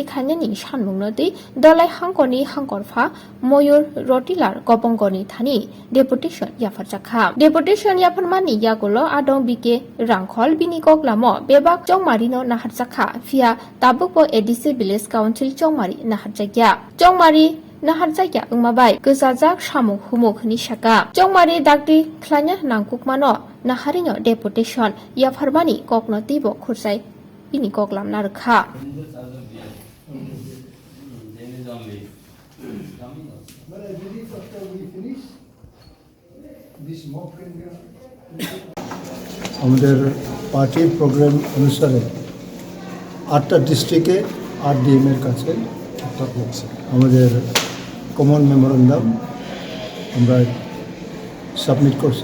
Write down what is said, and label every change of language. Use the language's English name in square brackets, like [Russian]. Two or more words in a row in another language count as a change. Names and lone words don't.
[Turkic languages] खायनायनि सानमुंनो दै दलाय हांकरनि हांकरफा मयूर रटिलार गबंगनि थानि डेपुटेशन याफारजाखा डेपुटेशन याफारमानि यागुलो आदं बिके रांखल बिनि गग्लामो बेबाक जंमारिनो नाहारजाखा फिया ताबुकबो एडिसि विलेज काउन्सिल जंमारि नाहारजाग्या जंमारि नाहारजाग्या उमाबाय गोजाजाक सामुक हुमुकनि साका जंमारि दागदि खलायना नांकुकमानो नाहारिनो डेपुटेशन याफारमानि ककनो तिबो खुरसाय ini koklam narkha [Bangla] আমাদের পার্টি প্রোগ্রাম অনুসারে 8টা ডিস্ট্রিক্টে 8 ডিএম এর কাছে আমাদের [English] common memorandum [Bangla] আমরা সাবমিট করছি।